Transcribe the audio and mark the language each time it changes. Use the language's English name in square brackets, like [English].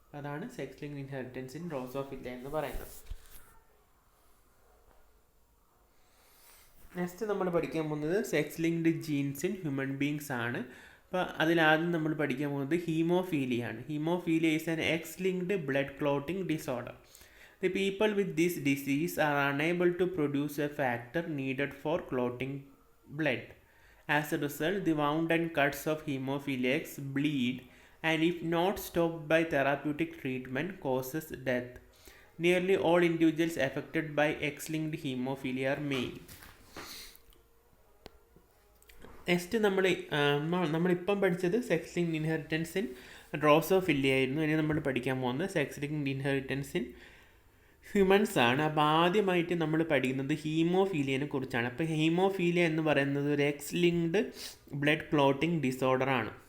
[Malayalam] അതാണ് sex linked inheritance in Drosophila എന്ന് പറയുന്നത്. നെക്സ്റ്റ് നമ്മൾ പഠിക്കാൻ പോകുന്നത് sex linked jeans in human beings ആണ്. അപ്പോൾ അതിലാദ്യം നമ്മൾ പഠിക്കാൻ പോകുന്നത് ഹീമോഫീലിയ ആണ്. [English] Haemophilia is an X linked blood clotting disorder. The people with this disease are unable to produce a factor needed for clotting blood. As a result, the wound and cuts of hemophiliacs bleed, and if not stopped by therapeutic treatment, causes death. Nearly all individuals affected by X-linked hemophilia are male. [Malayalam] Next നമ്മളിപ്പം പഠിച്ചത് sex linked inheritance in Drosophila ആയിരുന്നു. ഇനി നമ്മൾ പഠിക്കാൻ പോകുന്നത് sex linked inheritance in humans ആണ്. അപ്പോൾ ആദ്യമായിട്ട് നമ്മൾ പഠിക്കുന്നത് ഹീമോഫീലിയനെ കുറിച്ചാണ്. അപ്പോൾ ഹീമോഫീലിയ എന്ന് പറയുന്നത് ഒരു എക്സ് ലിങ്ക്ഡ് ബ്ലഡ് ക്ലോട്ടിംഗ് ഡിസോർഡറാണ്.